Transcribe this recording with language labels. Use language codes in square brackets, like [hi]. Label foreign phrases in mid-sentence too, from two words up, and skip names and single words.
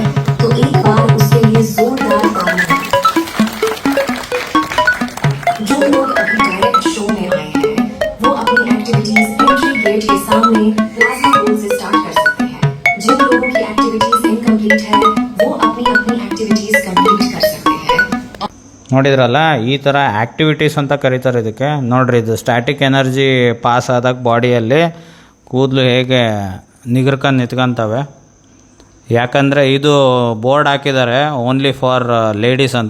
[hi] तो एक बार उसके लिए जोरदार ताली। जो लोग अभी [en] direct show [hi] में आए हैं वो अपनी एक्टिविटीज [en] entry gate [hi] के सामने [en] plasma ball [hi] से स्टार्ट कर सकते हैं। जिन लोगों की एक्टिविटीज इनकम्प्लीट है वो अपनी अपनी एक्टिविटीज कंप्लीट कर सकते हैं। [kn] ನೋಡಿದ್ರಲ್ಲ, ಈ ಥರ ಆ್ಯಕ್ಟಿವಿಟೀಸ್ ಅಂತ ಕರೀತಾರೆ ಇದಕ್ಕೆ. ನೋಡ್ರಿ, ಇದು [en] static energy pass [kn] ಆದಾಗ ಬಾಡಿಯಲ್ಲಿ ಕೂದಲು ಹೇಗೆ ನಿಗರ್ಕೊಂಡು ನಿಂತ್ಕೊಂತವೆ. ಯಾಕಂದರೆ ಇದು ಬೋರ್ಡ್ ಹಾಕಿದ್ದಾರೆ [en] only for ladies [kn] ಅಂತ.